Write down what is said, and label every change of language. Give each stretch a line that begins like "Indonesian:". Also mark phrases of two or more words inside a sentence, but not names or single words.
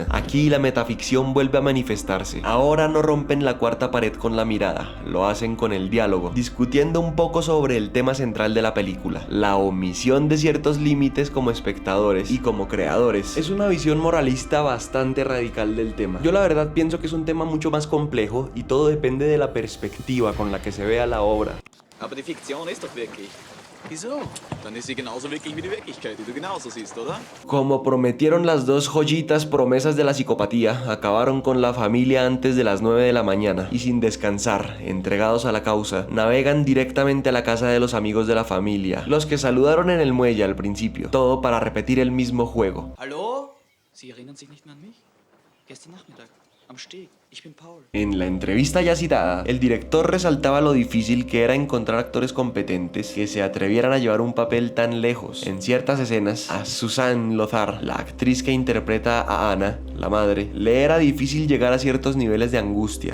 Spanish: Aquí la metaficción vuelve a manifestarse. Ahora no rompen la cuarta pared con la mirada, lo hacen con el diálogo, discutiendo un poco sobre el tema central de la película, la omisión de ciertos límites como espectadores y como creadores. Es una visión moralista bastante radical del tema. Yo la verdad pienso que es un tema mucho más complejo y todo depende de la perspectiva con la que se vea la obra.
German: Aber die Fiktion ist doch wirklich. Wieso? Dann ist sie genauso wirklich wie die Wirklichkeit, die du genauso siehst, oder?
Spanish: Como prometieron las dos joyitas promesas de la psicopatía, acabaron con la familia antes de las 9 de la mañana y sin descansar, entregados a la causa, navegan directamente a la casa de los amigos de la familia, los que saludaron en el muelle al principio, todo para repetir el mismo juego.
German: Hallo? Sie erinnern sich nicht mehr an mich? Gestern Nachmittag, am Steg. Ich bin Paul.
Spanish: En la entrevista ya citada, el director resaltaba lo difícil que era encontrar actores competentes que se atrevieran a llevar un papel tan lejos. En ciertas escenas, a Suzanne Lothar, la actriz que interpreta a Ana, la madre, le era difícil llegar a ciertos niveles de angustia.